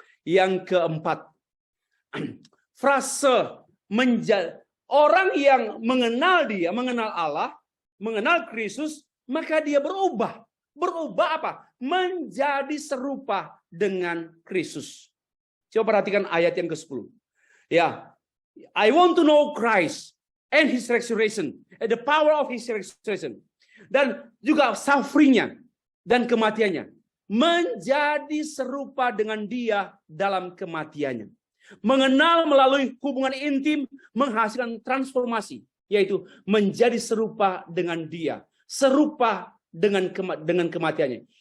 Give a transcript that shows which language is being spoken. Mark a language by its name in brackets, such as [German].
[Indonesian] Yang keempat, frase orang yang mengenal dia, mengenal Allah, mengenal Kristus, maka dia berubah. Berubah apa? Menjadi serupa dengan Kristus. Coba perhatikan ayat yang ke-10. [English] Ya, I want to know Christ and his resurrection, and the power of his resurrection. [Indonesian] Dan juga sufferingnya dan kematiannya. Menjadi serupa dengan dia dalam kematiannya. Mengenal melalui hubungan intim menghasilkan transformasi, yaitu menjadi serupa dengan dia, serupa dengan kematiannya.